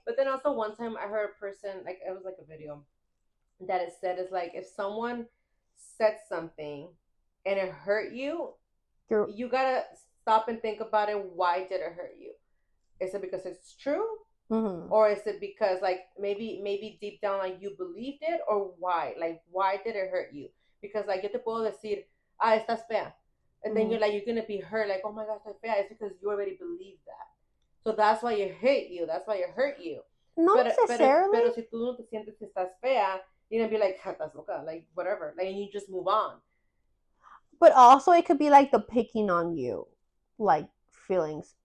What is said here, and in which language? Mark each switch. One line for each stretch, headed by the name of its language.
English: But then also one time I heard a person, like, it was like a video that it said is like, if someone said something and it hurt you, you gotta stop and think about it. Why did it hurt you? Is it because it's true? Mm-hmm. Or is it because like maybe deep down like you believed it? Or why? Like, why did it hurt you? Because like
Spanish: yo te puedo decir, estás fea.
English: And then you're gonna be hurt, like, oh my gosh,
Spanish: estás fea.
English: It's because you already believed that. So that's why it hurt you. That's why it hurt you. Not necessarily.
Spanish: Pero si tú no te sientes que estás fea,
English: you're gonna be like,
Spanish: estás loca,
English: like whatever. Like, and you just move on. But also it could be like the picking on you, like, feelings.